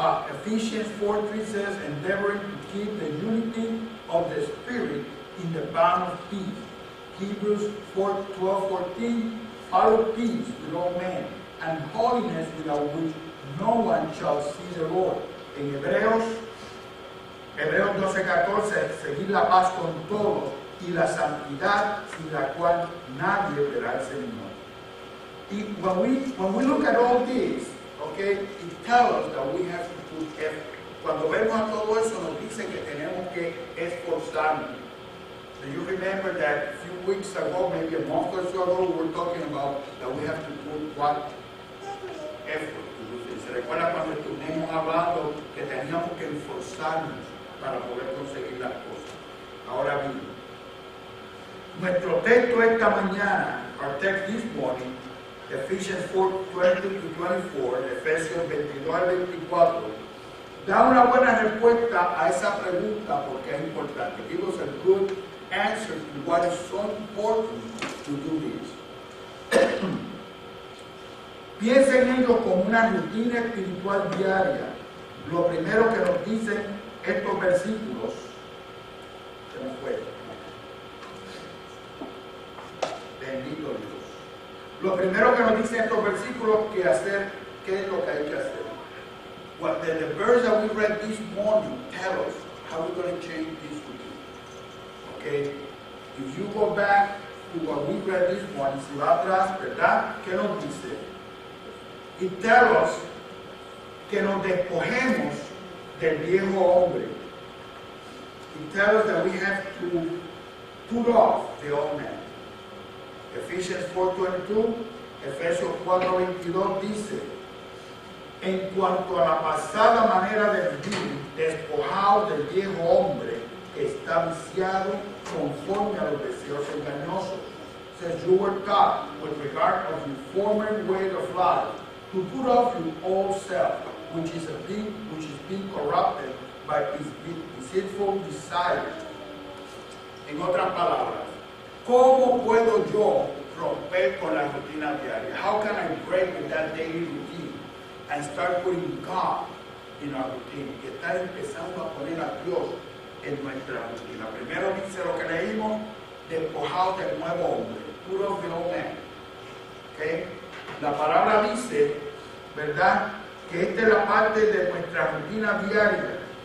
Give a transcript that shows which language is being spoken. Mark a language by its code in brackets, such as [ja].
[en] Ephesians 4:3 says, endeavoring to keep the unity of the Spirit in the bond of peace. Hebrews 12:14, follow peace with all men, and holiness without which no one shall see the Lord. [es] En Hebreos 12:14, seguir la paz con todos y la santidad sin la cual nadie verá al Señor. [en] When we look at all this, okay, it tells us that we have to put effort. [es] Cuando vemos a todo eso nos dice que tenemos que esforzarnos. [en] Do you remember that a few weeks ago, maybe a month or so ago, we were talking about that we have to put what? Effort to do things. [es] ¿Se recuerda cuando estuvimos hablando que teníamos que esforzarnos para poder conseguir las cosas? Ahora bien, nuestro texto esta mañana, [en] our text this morning, [es] Ephesians 4:20-24, Efesios 22-24, da una buena respuesta a esa pregunta porque es importante. [en] Give us a good answer to what is so important to do this. [es] Piensa en ello como una rutina espiritual diaria. Lo primero que nos dicen estos versículos, se nos fue. Bendito Dios. Lo primero que nos dicen estos versículos que hacer, ¿qué es lo que hay que hacer? [en] What the verse that we read this morning tell us how we're going to change this routine. Okay? If you go back to what we read this morning, [es] si va atrás, ¿verdad? ¿Qué nos dice? [en] It tells us [es] que nos despojemos del viejo hombre. [en] It tells us that we have to put off the old man. [es] Ephesians 4:22, Efesios 4:22 dice, en cuanto a la pasada manera de vivir, despojados del viejo hombre que está viciado conforme a los deseos engañosos. [en] Says you were taught with regard of your former way of life to put off your old self, which is being corrupted by its deceitful desires. [es] En otras palabras, ¿cómo puedo yo romper con la rutina diaria? [en] How can I break with that daily routine and start putting God in our routine? [es] Y estar empezando a poner a Dios en nuestra rutina. Primero dice lo que leímos, despojados del nuevo hombre, [en] put off the old man. [es] ¿Okay? La palabra dice, ¿verdad?, que esta es la parte de nuestra rutina diaria.